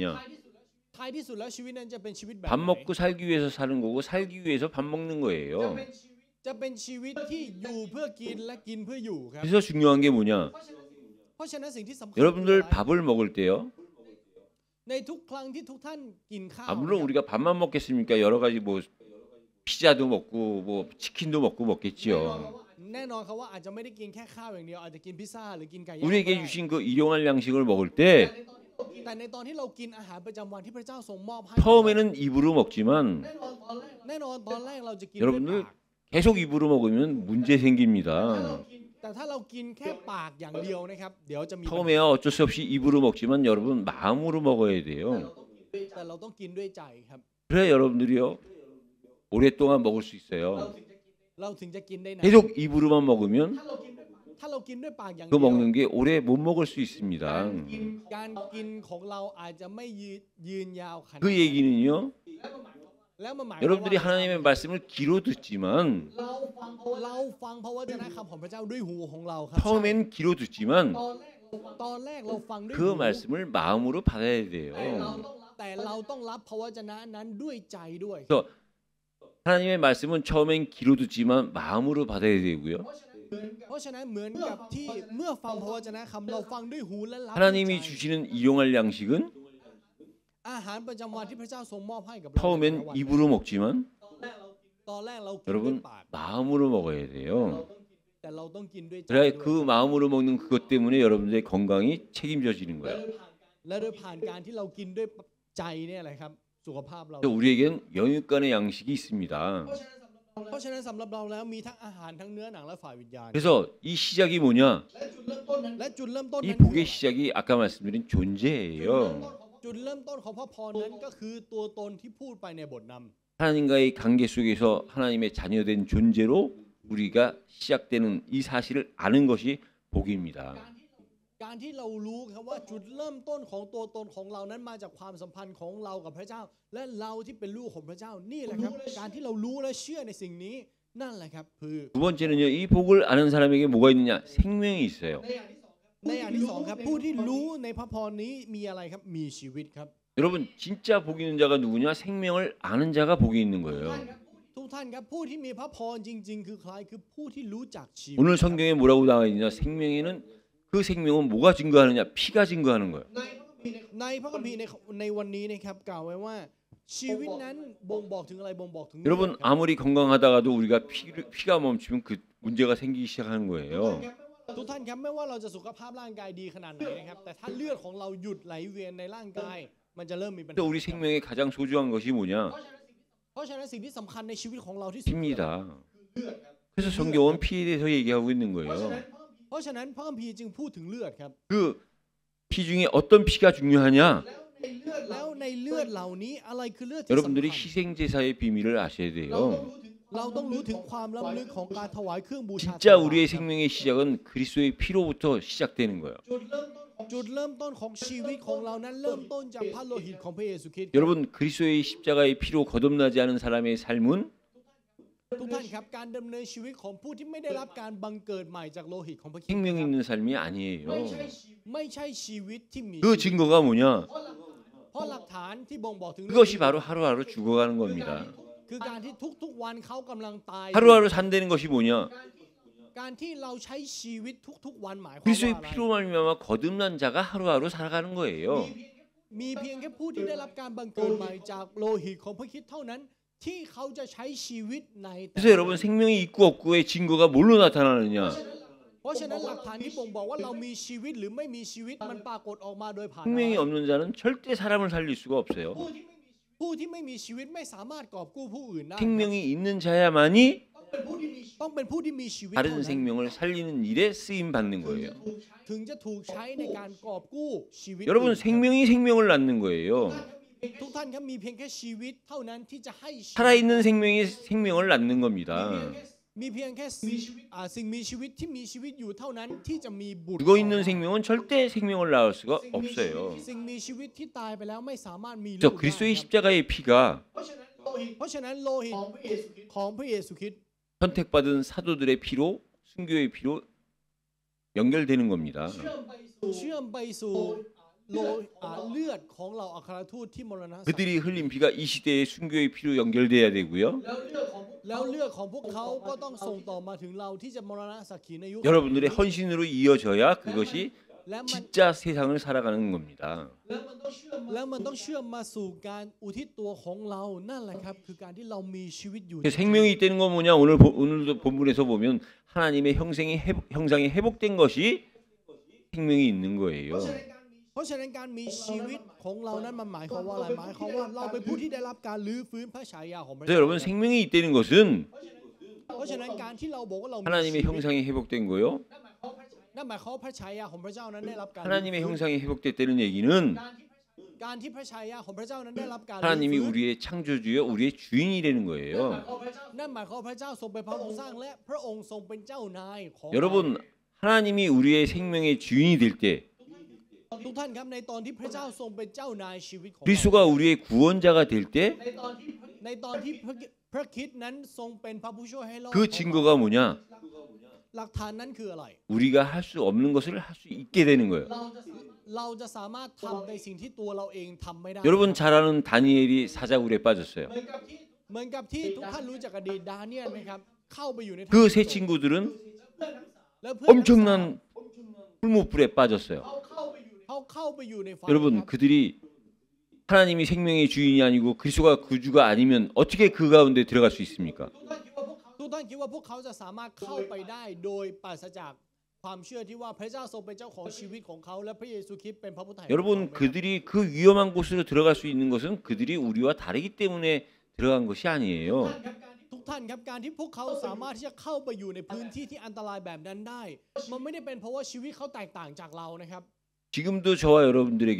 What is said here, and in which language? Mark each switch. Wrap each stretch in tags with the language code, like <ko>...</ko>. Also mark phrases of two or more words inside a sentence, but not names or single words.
<th>ท้ายที่สุดแล้วชีวิตนั้นจะเป็นชีวิตแบบ</th> <ko>밥</ko> <th>ไหน</th> <ko>먹고 살기 위해서 사는 거고 살기 위해서 밥 먹는 거예요.</ko> <th>จะเป็นชีวิตที่อยู่เพื่อกินและกินเพื่ออยู่ครับ</th> <ko>그래서 중요한 게 뭐냐?</ko> <th>เพราะฉะนั้นสิ่งที่สำคัญ</th> <ko>여러분들 밥을 먹을 때요.</ko> <th>ในทุกครั้งที่ทุกท่านกินข้าว</th> <ko>물론 우리가 밥만 먹겠습니까? 여러 가지 뭐 피자도 먹고 뭐 치킨도 먹고 먹겠지요.</ko> <th>แน่นอนครับว่าอาจจะไม่ได้กินแค่ข้าวอย่างเดียวอาจจะกินพิซซ่าหรือกินไก่ย่าง</th> <ko>우리에게</ko> <th>ก็ได้</th> <ko>주신 그 일용할 양식을 먹을 때</ko> <th>แต่ในตอนที่เรากินอาหารประจำวันที่พระเจ้าทรงมอบให้</th> <ko>처음에는 입으로 먹지만</ko> <th>แน่นอนตอนแรกเราจะกิน</th> <ko>여러분들</ko> <th>ด้วยปาก</th> <ko>계속 입으로 먹으면 문제 생깁니다.</ko> <th>แต่ถ้าเรากินแค่ปากอย่างเดียวนะครับเดี๋ยวจะมีปัญหา</th> <ko>처음에야 어쩔 수 없이 입으로 먹지만 여러분 마음으로 먹어야 돼요.</ko> <th>แต่เราต้องกินด้วยใจครับ</th> <ko>그래 여러분들이요 오랫동안 먹을 수 있어요.</ko> <th>เราถึงจะกินได้นาน</th> <ko>계속 입으로만 먹으면</ko> <th>ถ้าเรากินด้วยปากอย่าง</th> <ko>그</ko> <th>เดียว</th> <ko>먹는 게 오래 못 먹을 수 있습니다.</ko> <th>การกินของเราอาจจะไม่ยืนยาวขนาด</th> <ko>그 얘기는요</ko> <th>แล้วมันหมายความ</th> <ko>여러분들이</ko> <th>ว่า</th> <ko>하나님의 말씀을 귀로 듣지만</ko> <th>เราฟังพระวจนะคำของพระเจ้าด้วยหูของเราครับ</th> <ko>처음엔 귀로 듣지만</ko> <th>ตอนแรกเราฟังด้วย</th> <ko>그</ko> <th>หู</th> <ko>말씀을 마음으로 받아야 돼요.</ko> <th>แต่เราต้องรับพระวจนะนั้นด้วยใจด้วย</th> <ko>그래서 하나님의 말씀은 처음엔 귀로 듣지만 마음으로 받아야 되고요.</ko> <th>เพราะฉะนั้นเหมือนกับที่เมื่อฟังพระวจนะคำเราฟังด้วยหูและรับด้วย</th> <ko>하나님이</ko> <th>ใจ</th> <ko>주시는 일용할 양식은</ko> <th>อาหารประจำวันที่พระเจ้าทรงมอบให้กับเรา</th> <ko>처음엔 입으로 먹지만</ko> <th>ตอนแรกเรากินด้วย</th> <ko>여러분</ko> <th>ปาก</th> <ko>마음으로 먹어야 돼요.</ko> <th>แต่เราต้องกินด้วยใจ</th> <ko>그래야</ko> <th>ด้วย</th> <ko>그 마음으로 먹는 그것 때문에 여러분들의 건강이 책임져지는 거예요.</ko> <th>และโดยผ่านการที่เรากินด้วยใจเนี่ยแหละครับสุขภาพเรา</th> <ko>그래서 우리에겐 영육간의 양식이 있습니다.</ko> <th>เพราะฉะนั้นสำหรับเราแล้วมีทั้งอาหารทั้งเนื้อหนังและฝ่ายวิญญาณ</th> <ko>그래서 이 시작이 뭐냐?</ko> <th>และจุดเริ่มต้น</th> <ko>이</ko> <th>นั้นคือ</th> <ko>복의 시작이 아까 말씀드린 존재예요.</ko> <th>จุดเริ่มต้นของพระพรนั้นก็คือตัวตนที่พูดไปในบทนำ</th> <ko>하나님과의 관계 속에서 하나님의 자녀된 존재로 우리가 시작되는 이 사실을 아는 것이 복입니다.</ko> <th>การที่เรารู้ครับว่าจุดเริ่มต้นของตัวตนของเรานั้นมาจากความสัมพันธ์ของเรากับพระเจ้า และเราที่เป็นลูกของพระเจ้านี่แหละครับ การที่เรารู้และเชื่อในสิ่งนี้นั่นแหละครับคือ</th> <ko>두 번째는요. 이 복을 아는 사람에게 뭐가 있느냐? 생명이 있어요.</ko> <th>ในอย่างที่สองครับผู้ที่รู้ในพระพรนี้มีอะไรครับมีชีวิตครับ</th> <ko>여러분 진짜 복 있는 자가 누구냐? 생명을 아는 자가 복이 있는 거예요.</ko> <th>ทุกท่านครับผู้ที่มีพระพรจริง ๆ คือใครคือผู้ที่รู้จักชีวิต</th> <ko>오늘 성경에 뭐라고 나와 있느냐? 생명에는 그 생명은 뭐가 증거하느냐? 피가 증거하는 거예요.</ko> <th>ในพระคัมภีร์ในวันนี้นะครับกล่าวไว้ว่าชีวิตนั้นบ่งบอกถึงอะไรบ่งบอกถึง</th> <ko>여러분 아무리 건강하다가도 우리가 피가 멈추면 그 문제가 생기기 시작하는 거예요.</ko> <th>ทุกท่านครับไม่ว่าเราจะสุขภาพร่างกายดีขนาดไหนนะครับแต่ถ้าเลือดของเราหยุดไหลเวียนในร่างกายมันจะเริ่มมีปัญหา</th> <ko>또 우리 생명에 가장 소중한 것이 뭐냐?</ko> <th>เพราะฉะนั้นสิ่งที่สำคัญในชีวิตของเราที่สุด</th> <ko>피입니다. 그래서 성경은 피에 대해서 얘기하고 있는 거예요.</ko> <th>เพราะฉะนั้นพระคัมภีร์จึงพูดถึงเลือดครับ</th> <ko>그 피 중에 어떤 피가 중요하냐?</ko> <th>แล้วในเลือดเหล่านี้อะไรคือเลือดที่สำ</th> <ko>여러분들이</ko> <th>คัญ</th> <ko>희생 제사의 비밀을 아셔야 돼요.</ko> <th>เราต้องรู้ถึงความล้ำลึกของการถวายเครื่องบูชา</th> <ko>진짜 우리의 생명의 시작은 그리스도의 피로부터 시작되는 거예요.</ko> <th>จุดเริ่มต้นของชีวิตของเรานั้นเริ่มต้นจากพระโลหิตของพระเยซูคริสต์</th> <ko>여러분 그리스도의 십자가의 피로 거듭나지 않은 사람의 삶은</ko> <th>ทุกท่านครับการดำเนินชีวิตของผู้ที่ไม่ได้รับการบังเกิดใหม่จากโลหิตของพระคริสต์</th> <ko>생명 있는 삶이 아니에요.</ko> <th>ไม่ใช่ชีวิตที่มี</th> <ko>그 증거가 뭐냐?</ko> <th>เพราะหลักฐานที่บ่งบอกถึง</th> <ko>그것이 바로 하루하루 죽어가는 겁니다.</ko> <th>คือการที่ทุกๆวันเขากำลังตาย</th> <ko>하루하루 산다는 것이 뭐냐?</ko> <th>การที่เราใช้ชีวิตทุกๆวันหมายความว่า</th> <ko>그리스도의</ko> <th>อะไร</th> <ko>피로 말미암아 거듭난 자가 하루하루 살아가는 거예요.</ko> <th>มีเพียงแค่ผู้ที่ได้รับการบังเกิดใหม่จากโลหิตของพระคริสต์เท่านั้นที่เขาจะใช้ชีวิตในแต่</th> <ko>그래서 여러분 생명이 있고 없고의 증거가 뭘로 나타나느냐?</ko> <th>เพราะฉะนั้นหลักฐานที่บ่งบอกว่าเรามีชีวิตหรือไม่มีชีวิตมันปรากฏออกมาโดยผ่าน</th> <ko>생명이 없는 자는 절대 사람을 살릴 수가 없어요.</ko> <th>ผู้ที่ไม่มีชีวิตไม่สามารถกอบกู้ผู้อื่นได้</th> <ko>생명이 있는 자야만이</ko> <th>ต้องเป็นผู้ที่มีชีวิต</th> <ko>다른</ko> <th>เท่านั้น</th> <ko>생명을 살리는 일에 쓰임 받는 거예요.</ko> <th>ถึงจะถูกใช้ในการกอบกู้ชีวิต</th> <ko>여러분</ko> <th>อื่นครับ</th> <ko>생명이 생명을 낳는 거예요.</ko> <th>ทุกท่านครับมีเพียงแค่ชีวิตเท่านั้นที่จะให้ชีวิต</th> <ko>살아있는 생명이 생명을 낳는 겁니다.</ko> <th>มีเพียงแค่สิ่งมีชีวิตที่มีชีวิตอยู่เท่านั้นที่จะมีบุตร</th> <ko>죽어 있는 생명은 절대 생명을 낳을 수가 없어요.</ko> <th>สิ่งมีชีวิตที่ตายไปแล้วไม่สามารถมีลู</th> <ko>저</ko> <th>กได้</th> <ko>그리스도의</ko> <th>ครับ</th> <ko>십자가의 피가</ko> <th>เพราะฉะนั้นโลหิตของพระเยซูคริสต์</th> <ko>선택받은 사도들의 피로 순교의 피로 연결되는 겁니다.</ko> <th>เชื่อมไปสู่เลือดของเราอัครทูตที่มรณะ</th> <ko>그들이 흘린 피가 이 시대의 순교의 피로 연결돼야 되고요.</ko> <th>แล้วเลือดของพวกเขาก็ต้องส่งต่อมาถึงเราที่จะมรณะสักขีในยุค</th> <ko>여러분들의 헌신으로 이어져야 그것이</ko> <th>และมัน</th> <ko>진짜 세상을 살아가는 겁니다.</ko> <th>แล้วมันต้องเชื่อมมาสู่การอุทิศตัวของเรานั่นแหละครับคือการที่เรามีชีวิตอยู่</th> <ko>생명이 있다는 건 뭐냐? 오늘도 본문에서 보면 하나님의 형상이 회복된 것이 생명이 있는 거예요.</ko> <th>เพราะฉะนั้นการมีชีวิตของเรานั้นมันหมายความว่าอะไรหมายความว่าเราเป็นผู้ที่ได้รับการลื้อฟื้นพระฉายาของพระ</th> <ko>그래서</ko> <th>เจ้า</th> <ko>여러분 생명이 있다는 것은</ko> <th>เพราะฉะนั้นการที่เราบอกว่าเรามี</th> <ko>하나님의 형상이 회복된 거요.</ko> <th>นั่นหมายความว่าพระฉายาของพระเจ้านั้นได้รับการ</th> <ko>하나님의 형상이 회복됐다는 얘기는</ko> <th>การที่พระฉายาของพระเจ้านั้นได้รับการ</th> <ko>하나님이</ko> <th>ลื้อฟื้น</th> <ko>우리의 창조주여 우리의 주인이 되는 거예요.</ko> <th>นั่นหมายความว่าพระเจ้าทรงเป็นพระผู้สร้างและพระองค์ทรงเป็นเจ้านายของ</th> <ko>여러분 하나님이 우리의 생명의 주인이 될 때</ko> <th>ทุกท่านครับในตอนที่พระเจ้าทรงเป็นเจ้านายชีวิตของเรา</th> <ko>그리스도가 우리의 구원자가 될 때</ko> <th>ในตอนที่พระคริสต์นั้นทรงเป็นพระผู้ช่วยให้รอด</th> <ko>그 증거가 뭐냐?</ko> <th>หลักฐานนั้นคืออะไร</th> <ko>우리가 할 수 없는 것을 할 수 있게 되는 거예요.</ko> <th>เราจะสามารถทำในสิ่งที่ตัวเราเองทำไม่ได้</th> <ko>여러분 잘 아는 다니엘이 사자굴에 빠졌어요.</ko> <th>เหมือนกับที่ทุกท่านรู้จักอดีตดาเนียลไหมครับเข้าไปอยู่ใน</th> <ko>그 세 친구들은</ko> <th>แล้วเพื่อนทั้งสาม</th> <ko>엄청난 풀무불에 빠졌어요.</ko> <th>เขาเข้าไปอยู่ในไฟ</th> <ko>여러분</ko> <th>ครับ</th> <ko>그들이 하나님이 생명의 주인이 아니고 그리스도가 구주가 아니면 어떻게 그 가운데 들어갈 수 있습니까?</ko> <th>ทุกท่านคิดว่าพวกเขาจะสามารถเข้าไปได้โดยปราศจากความเชื่อที่ว่าพระเจ้าทรงเป็นเจ้าของชีวิตของเขาและพระเยซูคริสต์เป็นพระผู้ไถ่</th> <ko>여러분 그들이 그 위험한 곳으로 들어갈 수 있는 것은 그들이 우리와 다르기 때문에 들어간 것이 아니에요.</ko> <th>ทุกท่านครับการที่พวกเขาสามารถที่จะเข้าไปอยู่ในพื้นที่ที่อันตรายแบบนั้นได้ มันไม่ได้เป็นเพราะว่าชีวิตเขาแตกต่างจากเรานะครับ</th> <ko>지금도 저와 여러분들에게</ko>